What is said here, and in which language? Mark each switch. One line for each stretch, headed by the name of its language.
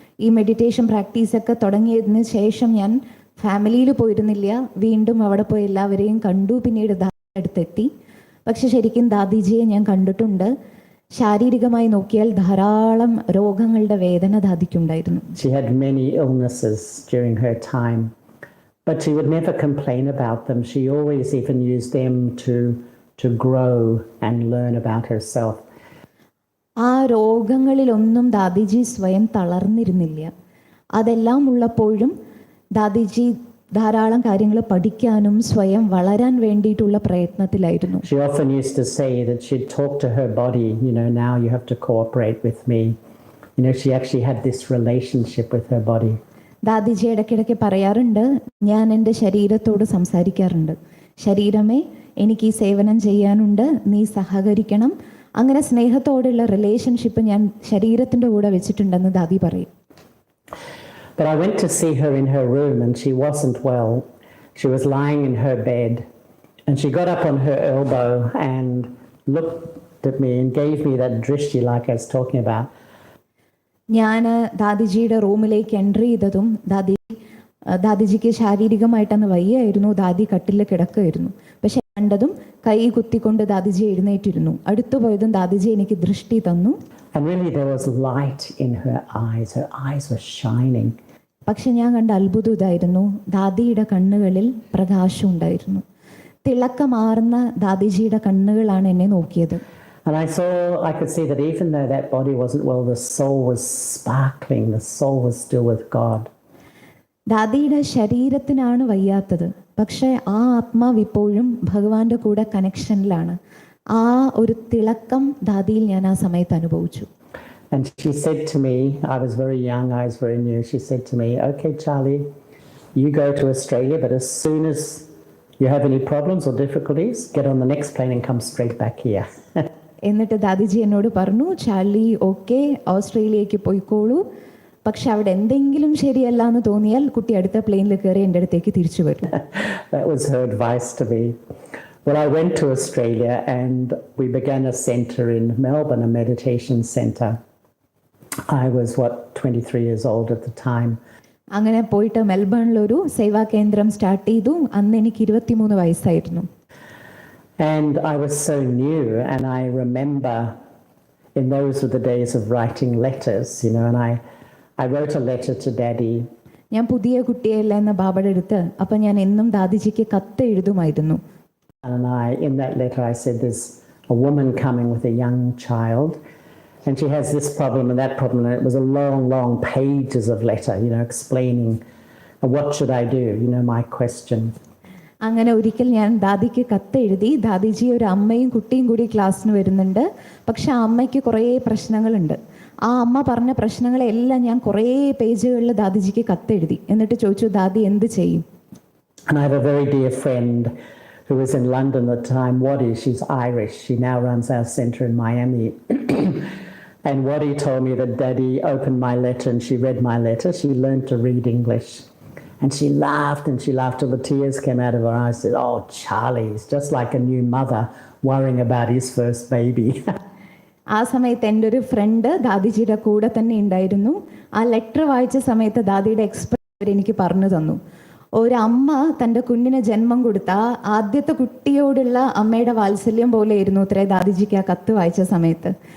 Malayalam: ഈ മെഡിറ്റേഷൻ പ്രാക്ടീസൊക്കെ തുടങ്ങിയതിന് ശേഷം ഞാൻ ഫാമിലിയിൽ പോയിരുന്നില്ല. വീണ്ടും അവിടെ പോയി എല്ലാവരെയും കണ്ടു. പിന്നീട് അടുത്തെത്തി. പക്ഷെ ശരിക്കും ദാദിജിയെ ഞാൻ കണ്ടിട്ടുണ്ട്. ശാരീരികമായി നോക്കിയാൽ ധാരാളം രോഗങ്ങളുടെ വേദന ദാദിക്കുണ്ടായിരുന്നു.
English: She had many illnesses during her time, but she would never complain about them. She always even used them to grow and learn about herself.
Malayalam: ആ രോഗങ്ങളിലൊന്നും ദാദിജി സ്വയം തളർന്നിരുന്നില്ല. അതെല്ലാം ഉള്ളപ്പോഴും ദാദിജി ധാരാളം കാര്യങ്ങൾ പഠിക്കാനും സ്വയം വളരാൻ വേണ്ടിയിട്ടുള്ള പ്രയത്നത്തിലായിരുന്നു.
English: She often used to say that she'd talk to her body, now you have to cooperate with me. She actually had this relationship with her body.
Malayalam: ദാദിജി ഇടയ്ക്കിടയ്ക്ക് പറയാറുണ്ട്, ഞാൻ എൻ്റെ ശരീരത്തോട് സംസാരിക്കാറുണ്ട്, ശരീരമേ എനിക്ക് ഈ സേവനം ചെയ്യാനുണ്ട്, നീ സഹകരിക്കണം. അങ്ങനെ സ്നേഹത്തോടുള്ള റിലേഷൻഷിപ്പ് ഞാൻ ശരീരത്തിൻ്റെ കൂടെ വെച്ചിട്ടുണ്ടെന്ന് ദാദി പറയും.
English: But I went to see her in her room and she wasn't well. She was lying in her bed and she got up on her elbow and looked at me and gave me that drishti like I was talking about.
Malayalam: ഞാൻ ദാദിജിയുടെ റൂമിലേക്ക് entry ചെയ്തതും ദാദിജിക്ക് ശാരീരികമായിട്ടന്ന് വയ്യായിരുന്നു. ദാദി കട്ടിൽ കിടക്കുകയായിരുന്നു. പക്ഷെ കണ്ടതും കൈ കുത്തിക്കൊണ്ട് ദാദിജി എഴുന്നേറ്റിരുന്നു. അടുത്തു പോയതും ദാദിജി എനിക്ക് ദൃഷ്ടി തന്നു.
English: And really there was light in her eyes. Her eyes were shining.
Malayalam: പക്ഷെ ഞാൻ കണ്ട അത്ഭുതം ഇതായിരുന്നു, ദാദിയുടെ കണ്ണുകളിൽ പ്രകാശം ഉണ്ടായിരുന്നു. തിളക്കമാർന്ന ദാദിജിയുടെ കണ്ണുകളാണ് എന്നെ നോക്കിയത്.
English: And I could see that even though that body wasn't well, the soul was sparkling. The soul was still with God.
Malayalam: ദാദിയുടെ ശരീരത്തിനാണ് വയ്യാത്തത്, പക്ഷെ ആ ആത്മാവ് ഇപ്പോഴും ഭഗവാന്റെ കൂടെ കണക്ഷനിലാണ്. ആ ഒരു തിളക്കം ദാദിയിൽ ഞാൻ ആ സമയത്ത് അനുഭവിച്ചു.
English: And she said to me, I was very young, I was very new, she said to me, okay Charlie, you go to Australia, but as soon as you have any problems or difficulties, get on the next plane and come straight back here.
Malayalam: എന്നിട്ട് ദാദിജി എന്നോട് പറഞ്ഞു, Charlie okay ഓസ്ട്രേലിയക്ക് പോയിക്കോളൂ, പക്ഷെ അവിടെ എന്തെങ്കിലും ശരിയല്ല എന്ന് തോന്നിയാൽ കുട്ടി അടുത്ത പ്ലെയിനിൽ കയറി എൻ്റെ അടുത്തേക്ക് തിരിച്ചു വരും.
English: That was her advice to me. Well, I went to Australia and we began a center in Melbourne, a meditation center. I was 23 years old at the time.
Malayalam: അങ്ങനെ പോയിട്ട് മെൽബണിലൊരു സേവാ കേന്ദ്രം സ്റ്റാർട്ട് ചെയ്തു. അന്ന് എനിക്ക് 23 വയസ്സായിരുന്നു.
English: And I was so new, and I remember in those were the days of writing letters, and I wrote a letter to Dadi.
Malayalam: ഞാൻ പുതിയ കുട്ടിയല്ല എന്ന ബാബയുടെ അടുത്ത് അപ്പം ഞാൻ എന്നും ദാദിജിക്ക് കത്ത് എഴുതുമായിരുന്നു.
English: And in that letter, I said there's a woman coming with a young child, and she has this problem and that problem. And it was a long pages of letter, explaining what should I do, my question.
Malayalam: അങ്ങനെ ഒരിക്കൽ ഞാൻ ദാദിക്ക് കത്തെഴുതി, ദാദിജി ഒരു അമ്മയും കുട്ടിയും കൂടി ക്ലാസ്സിന് വരുന്നുണ്ട്, പക്ഷെ ആ അമ്മയ്ക്ക് കുറേ പ്രശ്നങ്ങളുണ്ട്. ആ അമ്മ പറഞ്ഞ പ്രശ്നങ്ങളെല്ലാം ഞാൻ കുറേ പേജുകളിൽ ദാദിജിക്ക് കത്തെഴുതി. എന്നിട്ട് ചോദിച്ചു, ദാദി എന്ത് ചെയ്യും?
English: And I have a very dear friend who was in London at the time, Wadi. She's Irish. She now runs our centre in Miami. And Wadi told me that Dadi opened my letter and she read my letter. She learned to read English. And she laughed till the tears came out of her eyes. Said, "Oh, Charlie's just like a new mother worrying about his first baby."
Malayalam: ആ സമയത്ത് എൻ്റെ ഒരു front ദാദിജിയുടെ കൂടെ തന്നെ ഉണ്ടായിരുന്നു. ആ letter വായിച്ച സമയത്ത് ദാദിയുടെ എക്സ്പീരിയൻസ് എനിക്ക് പറഞ്ഞു തന്നു. ഒരമ്മ തൻ്റെ കുഞ്ഞിന് ജന്മം കൊടുത്ത ആദ്യത്തെ കുട്ടിയോടുള്ള അമ്മയുടെ വാത്സല്യം പോലെയായിരുന്നു ഇത്രേ ദാദിജിക്ക് ആ കത്ത് വായിച്ച സമയത്ത്.